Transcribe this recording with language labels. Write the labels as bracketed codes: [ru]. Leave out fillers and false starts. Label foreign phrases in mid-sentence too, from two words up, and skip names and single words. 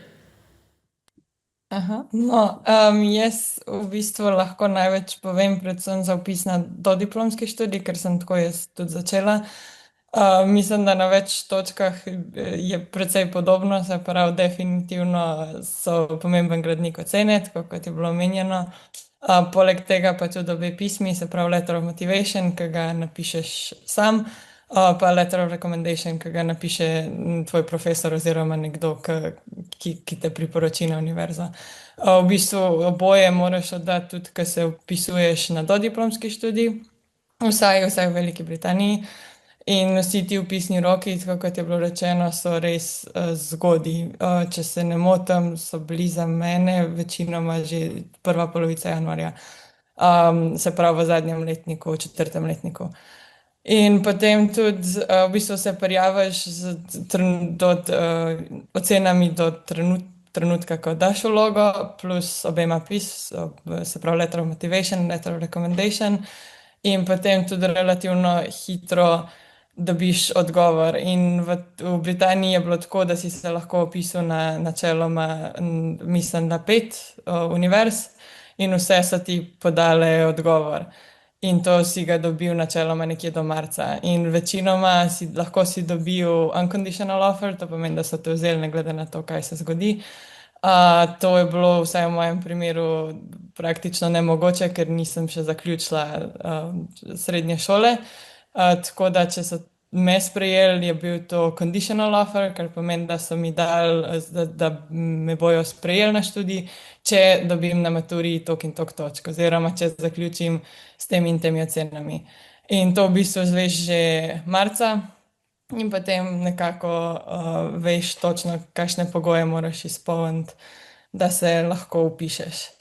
[sl] Jaz v bistvu lahko največ povem predvsem za vpis na dodiplomski študij, ker sem tako jaz tudi začela. Mislim, da na več točkah je precej podobno, se pravi, definitivno so pomemben gradnik ocene, tako kot je bilo omenjeno. Poleg tega pa tudi obe pismi, se pravi [en] letter of motivation, [sl] ki ga napišeš sam, pa [en] letter of recommendation, [sl] ki ga napiše tvoj profesor oziroma nekdo, ki te priporoči na univerzo. V bistvu oboje moraš oddati tudi, ko se vpisuješ na dodiplomski študij, vsaj v Veliki Britaniji. In vsi ti vpisni roki, tako kot je bilo rečeno, so res zgodaj. Če se ne motim, so bili za mene večinoma že prva polovica januarja. Se pravi v zadnjem letniku, v 4. letniku. In potem tudi v bistvu se prijaviš z ocenami do trenutka, ko daš vlogo, plus obema se pravi [en] letter of motivation, letter of recommendation. [sl] In potem tudi relativno hitro dobiš odgovor. In v Britaniji je bilo tako, da si se lahko vpisal na načeloma, mislim, na 5 univerz in vse so ti podale odgovor. In to si ga dobil načeloma nekje do marca. In večinoma lahko si dobil [en] unconditional offer, [sl] to pomeni, da so te vzeli ne glede na to, kaj se zgodi. To je bilo vsaj v mojem primeru praktično nemogoče, ker nisem še zaključila srednje šole. Tako da, če so me sprejeli, je bil to [en] conditional offer, [sl] kar pomeni, da so mi dali, da me bojo sprejeli na študij, če dobim na maturi toliko in toliko točk, oziroma če zaključim s temi in temi ocenami. In to v bistvu izveš že marca. In potem nekako veš točno, kakšne pogoje moraš izpolniti, da se lahko vpišeš.